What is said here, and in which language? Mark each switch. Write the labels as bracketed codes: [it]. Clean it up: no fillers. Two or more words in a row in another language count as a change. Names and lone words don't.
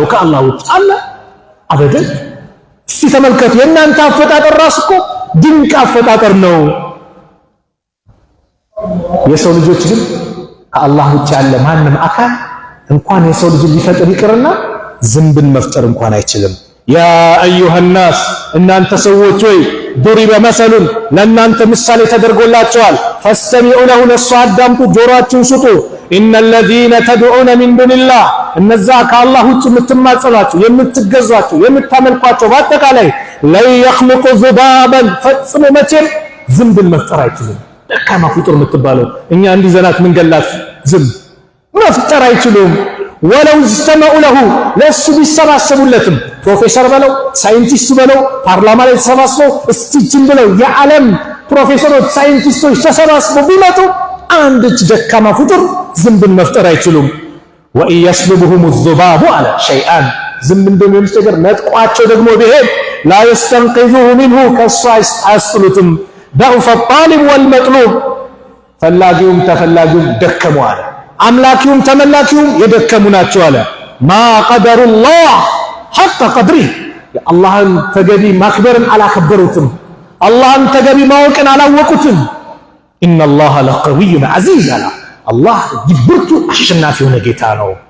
[am] ከአላህ ውጭ አለ አበደን። እስቲ ተመልከቱ፣ የእናንተ አፈጣጠር ራስ እኮ ድንቅ አፈጣጠር ነው። የሰው ልጆች ግን ከአላህ ውጭ ያለ ማንም አካል እንኳን የሰው ልጅ ሊፈጥር ይቅርና ዝንብን መፍጠር እንኳን አይችልም። [ar] يا أيها الناس [am] እናንተ ሰዎች ሆይ [ar] ضرب مثل [am] ለእናንተ ምሳሌ ተደርጎላችኋል። [ar] فاستمعوا له [am] ለሱ አዳምጡ፣ ጆሮአችሁን ስጡ። [ar] إن الذين تدعون من دون الله [am] እነዛ ከአላህ ውጭ የምትማጸኗቸው የምትገዟቸው የምታመልኳቸው በአጠቃላይ [ar] لن يخلقوا ذبابا [am] ፈጽሞ መቼም ዝንብን መፍጠር አይችሉም። ደካማ ፍጡር የምትባለው እኛ እንዲዘናት ምንገላት ዝንብ መፍጠር አይችሉም። ወለው [ar] اجتمعوا له [am] ለሱ ቢሰባሰቡለትም ፕሮፌሰር በለው ሳይንቲስት በለው ፓርላማ ላይ ተሰባስበው እስቲችን ብለው የዓለም ፕሮፌሰሮች ሳይንቲስቶች ተሰባስበው ቢመጡ አንድች ደካማ ፍጡር ዝንብን መፍጠር አይችሉም። [ar] وإن يسلبهم الذباب [am] አለ ሸይአን ዝንብ እንደሚሆንስ ነገር ነጥቋቸው ደግሞ ቢሄድ [ar] لا يستنقذوه منه [am] ከሱ አያስጥሉትም። [ar] ضعف الطالب والمطلوب [am] ፈላጊውም ተፈላጊውም ደከሙ አለ። አምላኪውም ተመላኪውም የደከሙ ናቸው አለ። [ar] ما قدروا الله حق قدره [am] የአላህን ተገቢ ማክበርን አላከበሩትም። አላህን ተገቢ ማወቅን አላወቁትም። [ar] إن الله لقوي عزيز [am] አለ። አላህ ብርቱ አሸናፊ የሆነ ጌታ ነው።